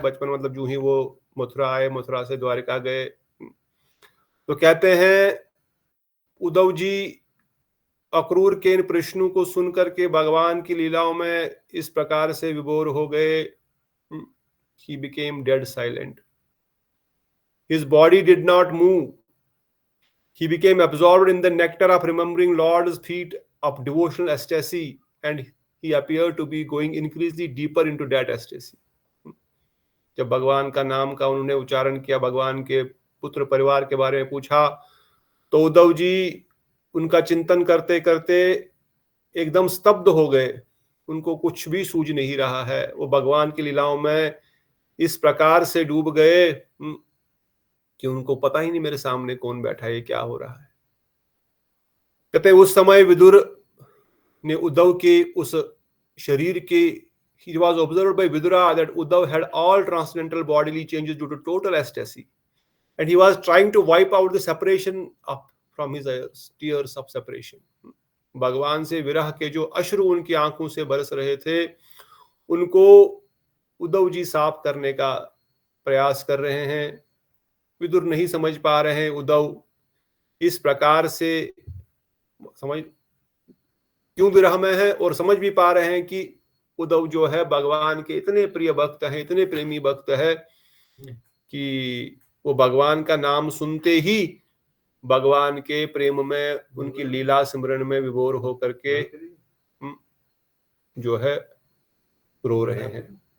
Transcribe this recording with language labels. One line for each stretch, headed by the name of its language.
Hindi: बचपन मतलब जो ही वो मथुरा आए, मथुरा से द्वारिका गए, तो कहते हैं उद्धव जी अक्रूर के इन प्रश्नों को सुन करके भगवान की लीलाओं में इस प्रकार से विभोर हो गए,
English: he became dead silent. His body did not move. He became absorbed in the nectar of remembering Lord's feet of devotional ecstasy, and he appeared to be going increasingly deeper into that ecstasy.
Hindi: जब भगवान का नाम का उन्होंने उच्चारण किया, भगवान के पुत्र परिवार के बारे में पूछा, तो उद्धव जी उनका चिंतन करते करते एकदम स्तब्ध हो गए। उनको कुछ भी सूझ नहीं रहा है। वो भगवान की लीलाओं में इस प्रकार से डूब गए कि उनको पता ही नहीं मेरे सामने कौन बैठा है, क्या हो रहा है। कहते उस समय विदुर ने उद्धव के उस शरीर के
English: he was observed by Vidura that Uddhav had all transcendental bodily changes due to total ecstasy, and he was trying to wipe out the separation up from his tears of separation.
Hindi: भगवान से विरह के जो अश्रु उनकी आंखों से बरस रहे थे, उनको उद्धव जी साफ करने का प्रयास कर रहे हैं। विदुर नहीं समझ पा रहे हैं उद्धव इस प्रकार से समझ क्यों विरह में है, और समझ भी पा रहे हैं कि उद्धव जो है भगवान के इतने प्रिय भक्त हैं, इतने प्रेमी भक्त है कि वो भगवान का नाम सुनते ही भगवान के प्रेम में, उनकी लीला सिमरन में विभोर होकर के जो है रो रहे हैं।